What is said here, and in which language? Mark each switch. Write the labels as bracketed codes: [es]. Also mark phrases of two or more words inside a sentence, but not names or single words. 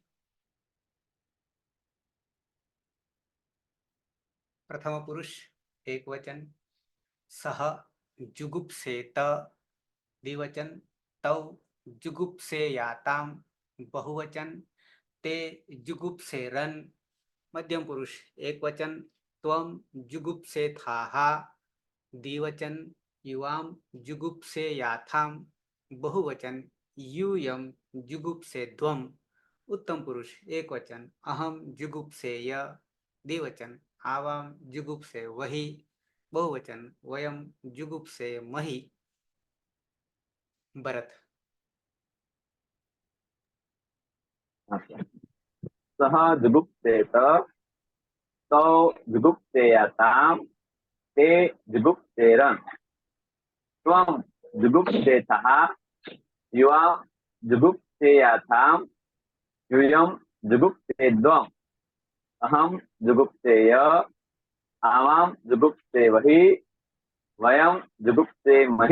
[sa] પ્રથમ પુરુષ એક વચન, સહ જુગુપ્સેત દ્વિવચન, તૌ જુગુપ્સેયાતામ બહુવચન, તે જુગુપ્સેરન મધ્યમ પુરુષ એક વચન, ત્વમ જુગુપ્સેથાહ દ્વિવચન, યુવામ જુગુપ્સેયાથામ બહુવચન, यूयम जुगुप्सेध्वम उत्तम पुरुष एक वचन, अहम जुगुप्सेय द्विवचन, आवाम जुगुप्से वही बहुवचन, वयम जुगुप्से मही। भरत सः जुगुप्सेत तौ जुगुप्सेयताम् ते जुगुप्सेरन् त्वं जुगुप्सेथः युवां जुगुप्सेयाथाम् यूयं जुगुप्सेद्वम् अहं जुगुप्सेय आवां जुगुप्सेवहि वयं जुगुप्सेमहि।